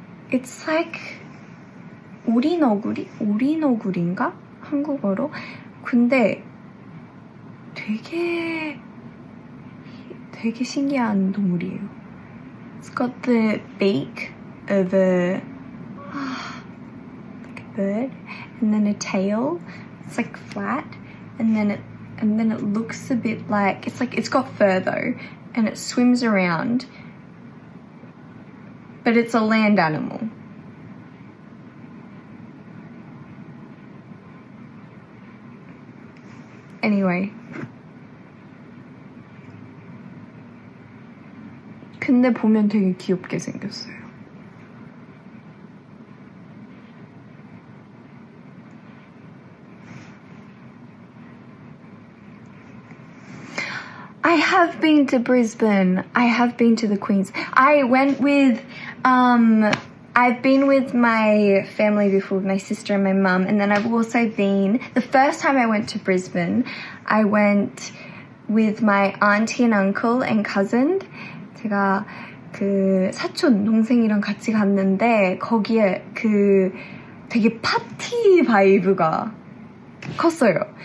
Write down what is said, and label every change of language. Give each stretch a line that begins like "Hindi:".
English: It's like
Korean: 오리너구리인가? 한국어로. 근데 되게 신기한 동물이에요.
English: It's got the beak of a bird, and then a tail. It's like flat, and then it looks a bit like it's got fur though, and it swims around. But it's a land animal. Anyway.
Korean: 근데 보면 되게 귀엽게 생겼어요.
English: I have been to Brisbane. I have been to the Queens. I went with, I've been with my family before, my sister and my mum, and then I've also been, the first time I went to Brisbane, I went with my auntie and uncle and cousin.
Korean: 제가 그 사촌 동생이랑 같이 갔는데 거기에 그 되게 파티 바이브가 컸어요.